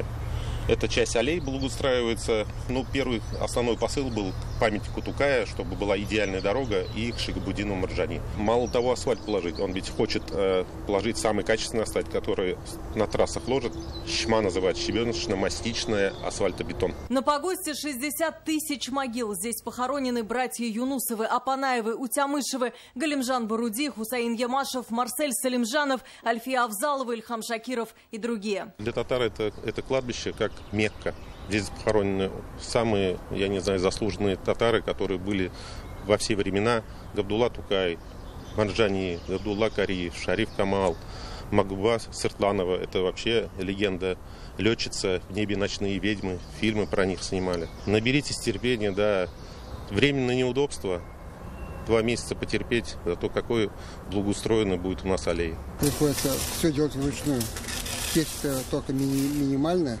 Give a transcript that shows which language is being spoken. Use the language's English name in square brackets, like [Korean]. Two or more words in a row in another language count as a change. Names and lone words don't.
[Russian] Эта часть аллей благоустраивается. Первый основной посыл был к памятнику Тукая, чтобы была идеальная дорога и к Шигабуддину Морджани. Мало того, асфальт положить. Он ведь хочет положить самый качественный асфальт, который на трассах ложат. ЩМА называют щебеночно-мастичный асфальтобетон. На погосте 60 тысяч могил. Здесь похоронены братья Юнусовы, Апанаевы, Утямышевы, Галимжан Баруди, Хусаин Ямашев, Марсель Салимжанов, Альфия Авзалова, Ильхам Шакиров и другие. Для татар это кладбище как Мекка. Здесь похоронены самые, заслуженные татары, которые были во все времена. Габдулла Тукай, Морджани, Габдулла Кариев, Шариф Камал, Магуба Сыртланова. Это вообще легенда. Летчица, в небе ночные ведьмы. Фильмы про них снимали. Наберитесь терпения, да. Временное неудобство. 2 месяца потерпеть, зато какой благоустроенный будет у нас аллея. Приходится все делать вручную. Техника только минимальная.